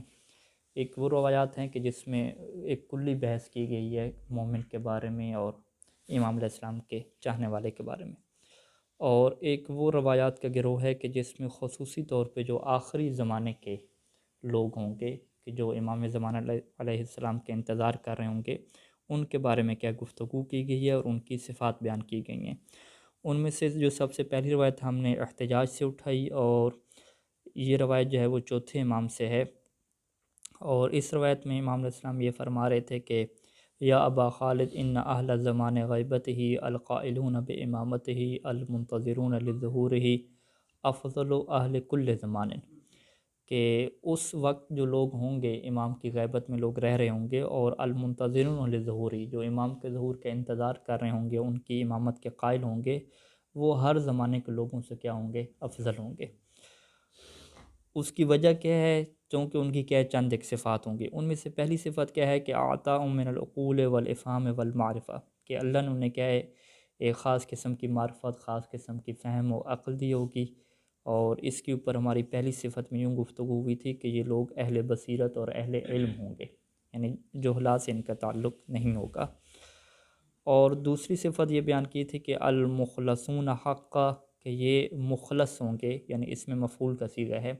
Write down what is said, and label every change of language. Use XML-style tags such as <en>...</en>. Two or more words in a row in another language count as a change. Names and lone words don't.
<ur>ایک وہ روایات ہیں کہ جس میں ایک کلی بحث کی گئی ہے مومن کے بارے میں اور امام</ur> <ar>علیہ السلام</ar> <ur>کے چاہنے والے کے بارے میں، اور ایک وہ روایات کا گروہ ہے کہ جس میں خصوصی طور پہ جو آخری زمانے کے لوگ ہوں گے کہ جو امام زمانہ</ur> <ar>علیہ السلام</ar> <ur>کے انتظار کر رہے ہوں گے، ان کے بارے میں کیا گفتگو کی گئی ہے اور ان کی صفات بیان کی گئی ہیں۔ ان میں سے جو سب سے پہلی روایت ہم نے احتجاج سے اٹھائی، اور یہ روایت جو ہے وہ چوتھے امام سے ہے، اور اس روایت میں امام</ur> <ar>علیہ السلام</ar> <ur>یہ فرما رہے تھے کہ</ur> <ar>یا ابا خالد ان اہل زمان غیبتہ القائلون بامامتہ المنتظرون لظہورہ افضل اہل کل زمان،</ar> <ur>کہ اس وقت جو لوگ ہوں گے امام کی غیبت میں لوگ رہ رہے ہوں گے اور</ur> <ar>المنتظرون لظہورہ،</ar> <ur>جو امام کے ظہور کا انتظار کر رہے ہوں گے، ان کی امامت کے قائل ہوں گے، وہ ہر زمانے کے لوگوں سے کیا ہوں گے؟ افضل ہوں گے۔ اس کی وجہ کیا ہے؟ چونکہ ان کی کیا ہے؟ چند ایک صفات ہوں گی۔ ان میں سے پہلی صفت کیا ہے کہ</ur> <ar>آطا من العقول والافہام والمعرفہ،</ar> <ur>کہ اللہ نے انہیں کیا ہے ایک خاص قسم کی معرفت، خاص قسم کی فہم و عقل دی ہوگی، اور اس کے اوپر ہماری پہلی صفت میں یوں گفتگو ہوئی تھی کہ یہ لوگ اہل بصیرت اور اہل علم ہوں گے، یعنی جہلا سے ان کا تعلق نہیں ہوگا۔ اور دوسری صفت یہ بیان کی تھی کہ</ur> <ar>المخلصون حقا،</ar> <ur>کہ یہ مخلص ہوں گے، یعنی اس میں مفعول کا صیغہ ہے۔</ur>